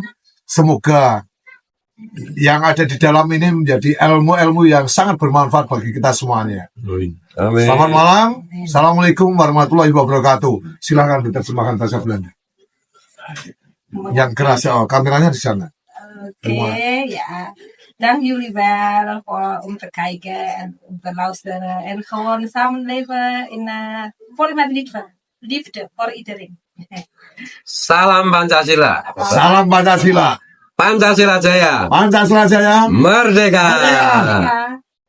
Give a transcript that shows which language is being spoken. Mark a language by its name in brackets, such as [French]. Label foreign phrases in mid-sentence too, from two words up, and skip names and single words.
[Indonesian] Semoga yang ada di dalam ini menjadi ilmu-ilmu yang sangat bermanfaat bagi kita semuanya. Amin. Selamat malam. Assalamualaikum warahmatullahi wabarakatuh. Silakan diterjemahkan bahasa Belanda. Yang keras ya, kameranya di sana. [Dutch] Oké, ja. Dank jullie wel om te kijken en om te luisteren. En gewoon samenleven in vol met liefde voor iedereen. [Indonesian] Salam Pancasila. Salam Pancasila. Pancasila Jaya. Pancasila Jaya. Merdeka. [Dutch] Ja.